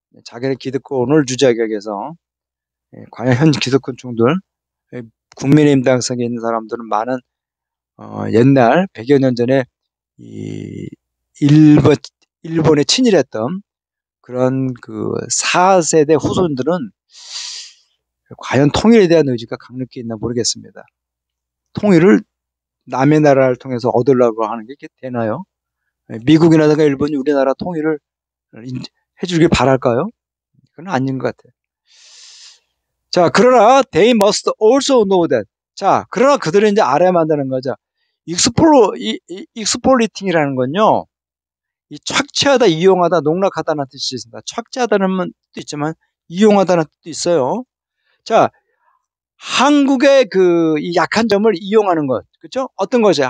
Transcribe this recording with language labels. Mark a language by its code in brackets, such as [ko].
[ko] 자기네 기득권을 유지하기 위해서 과연 현 기득권층들 국민의힘 당성에 있는 사람들은 많은 옛날 100여 년 전에 이 일본에 친일했던 그런 그 4세대 후손들은 과연 통일에 대한 의지가 강력히 있나 모르겠습니다. 통일을 남의 나라를 통해서 얻으려고 하는 게 되나요? 미국이라든가 일본이 우리나라 통일을 해주길 바랄까요? 그건 아닌 것 같아요. 자, 그러나 [en] they must also know that. [ko] 자, 그러나 그들은 이제 알아야 한다는 거죠. 익스플로이팅이라는 건요. 이 착취하다, 이용하다, 농락하다는 뜻이 있습니다. 착취하다는 뜻도 있지만 이용하다는 뜻도 있어요. 자, 한국의 이 약한 점을 이용하는 것, 그렇죠? 어떤 것이야?